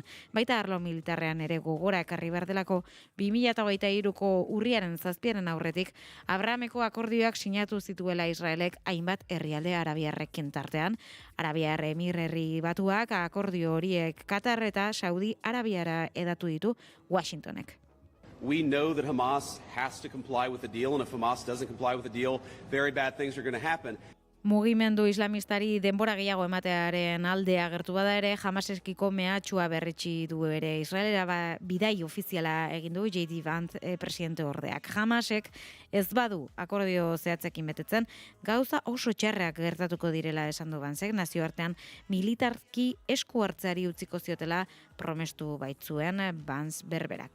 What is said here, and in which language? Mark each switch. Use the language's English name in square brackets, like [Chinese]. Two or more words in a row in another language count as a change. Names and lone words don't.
[Basque] Baita arlo militarrean ere gogora ekarri behar delako 2023ko urriaren 7 aurretik Abrahameko akordioak sinatu zituela Israelek hainbat herrialde arabiarrekin tartean. Arabiar Emirerri Batuak akordio horiek Katar eta Saudi Arabiara edatu ditu Washingtonek. [English] We know that Hamas has to comply with the deal, and if Hamas doesn't comply with the deal, very bad things are going to happen. [Basque] Mugimendu islamistari denbora gehiago ematearen aldea agertu bada ere, Hamaseskiko mehatxua berretsi du ere Israelera bidai ofiziala egin du J.D. Vance presidente ordeak. Hamasek ez badu akordio zehatzekin betetzen, gauza oso txarrak gertatuko direla esan du Vancek, nazioartean militarki esku hartzeari utziko ziotela promestu baitzuen Vance berberak.